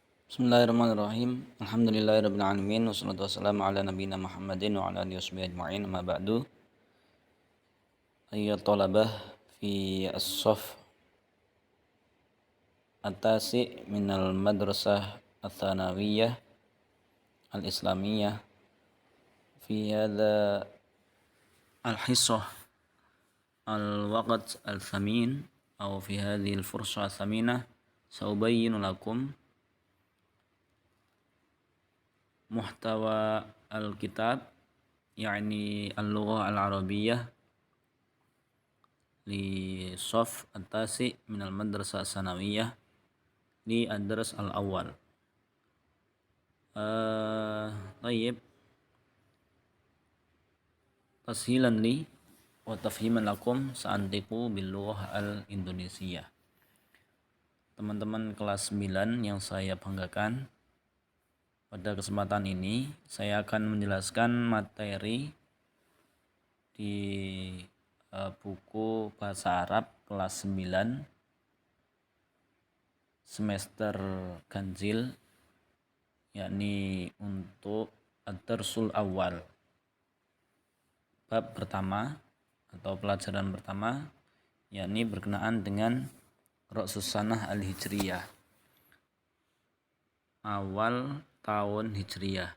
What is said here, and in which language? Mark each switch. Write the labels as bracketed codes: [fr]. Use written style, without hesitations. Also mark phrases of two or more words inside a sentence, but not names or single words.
[ar] بسم الله الرحمن الرحيم. الحمد لله رب العالمين والصلاة والسلام على نبينا محمد وعلى آله وصحبه أجمعين. أما بعد. أيها الطلبة في الصف التاسع من المدرسة الثانوية الإسلامية في هذه الحصة الوقت الثامن أو في هذه الفرصة الثامنة سأبيّن لكم محتوى الكتاب يعني اللغة العربية لصف التاسع من المدرسة الثانوية للدرس الأول. طيب، تسهيلا لي وتفهيما لكم سأنطق باللغة الإندونيسية. [id] Teman-teman kelas 9 yang saya banggakan, pada kesempatan ini saya akan menjelaskan materi di buku bahasa Arab kelas 9 semester ganjil, yakni untuk [ar] الدرس الأول, [id] bab pertama atau pelajaran pertama, yakni berkenaan dengan [ar] رأس السنة الهجرية, [id] awal tahun Hijriyah.